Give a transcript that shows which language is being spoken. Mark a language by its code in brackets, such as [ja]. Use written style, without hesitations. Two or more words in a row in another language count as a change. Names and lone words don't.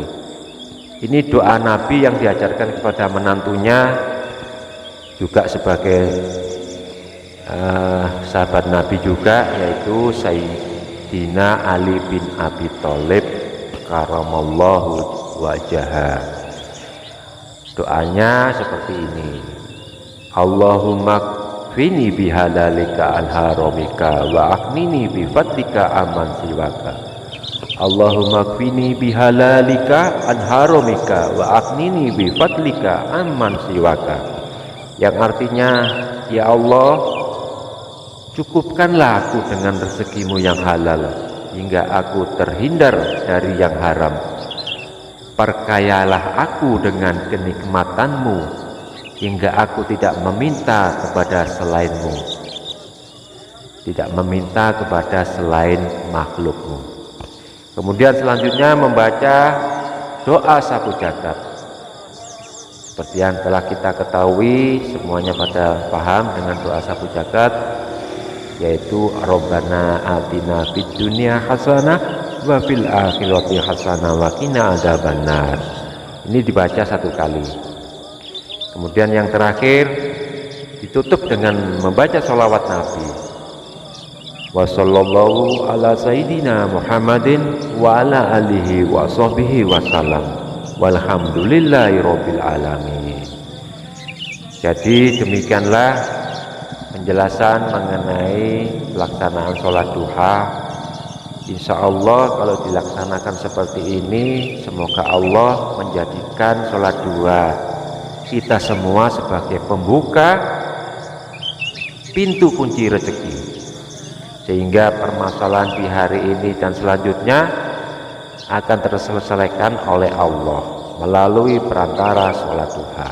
[id] Ini doa Nabi yang diajarkan kepada menantunya, juga sebagai sahabat Nabi juga, yaitu Sayyidina Ali bin Abi Thalib [ar] كرم الله وجهه. [id] Doanya seperti ini. [ar] اللهم اكفني بحلالك عن حرامك وأغنني بفضلك عمن سواك. اللهم اكفني بحلالك عن حرامك وأغنني بفضلك عمن سواك. [id] Yang artinya, ya Allah, cukupkanlah aku dengan rezekimu yang halal hingga aku terhindar dari yang haram. Perkayalah aku dengan kenikmatanmu hingga aku tidak meminta kepada selainmu. tidak meminta kepada selain makhlukmu. Kemudian selanjutnya membaca doa sapu jagat. Seperti yang telah kita ketahui, semuanya pada paham dengan doa sapu jagat, yaitu [ar] ربنا آتنا في الدنيا حسنة وفي الآخرة حسنة وقنا عذاب النار. [id] Ini dibaca 1 kali. Kemudian yang terakhir ditutup dengan membaca sholawat Nabi. [ar] وصلى الله على سيدنا محمد وعلى آله وصحبه وسلم. والحمد لله رب العالمين. [id] Jadi demikianlah penjelasan mengenai pelaksanaan sholat duha. [ar] إن شاء الله [id] kalau dilaksanakan seperti ini, semoga Allah menjadikan sholat duha kita semua sebagai pembuka pintu kunci rezeki, sehingga permasalahan di hari ini dan selanjutnya akan terselesaikan oleh Allah melalui perantara sholat duha.